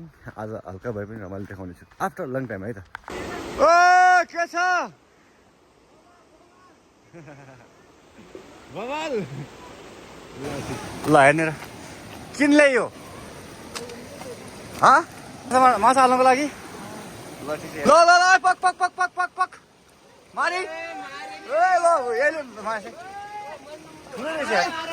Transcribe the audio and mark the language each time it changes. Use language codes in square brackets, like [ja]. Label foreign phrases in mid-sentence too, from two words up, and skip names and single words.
[ne] आज हल्का भए पनि रमाइलो देखाउनेछु [en] after long time [ne] है त। ओ के छ बबाल ल हेर्ने र किन ल्यायो माछा हाल्नको लागि। ल ठिक छ। ल ल ल पक पक पक पक पक पक मारी ए ल हेर्नु माछा ठुलो रहेछ।